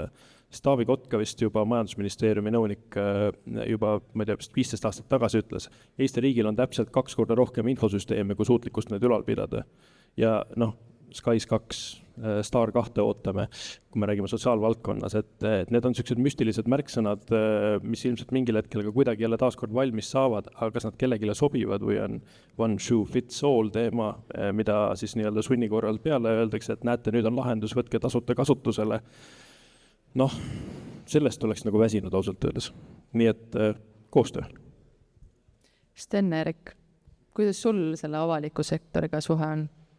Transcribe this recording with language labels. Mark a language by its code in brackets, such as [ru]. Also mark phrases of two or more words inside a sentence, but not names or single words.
[et] Taavi Kotka vist juba majandusministeeriumi nõunik juba, ma ei tea, 15 aastat tagasi ütles, Eesti riigil on täpselt 2 korda rohkem infosüsteeme, kui suutlikkust need ülal pidada. Ja SKAIS 2, STAR 2 ootame, kui me räägime sotsiaalvaldkonnas, et need on sellised müstilised märksõnad, mis ilmselt mingil hetkel ka kuidagi jälle taaskord valmis saavad, aga kas nad kellegile sobivad või on [en] one shoe fits all [et] teema, mida siis nii-öelda sunni korral peale öeldakse, et näete, nüüd on lahendus, võtke tasuta kasutusele. Sellest oleks nagu väsinud ausalt öeldes. Nii et koostöö. Sten-Erik, kuidas sul selle avaliku sektoriga suhe on?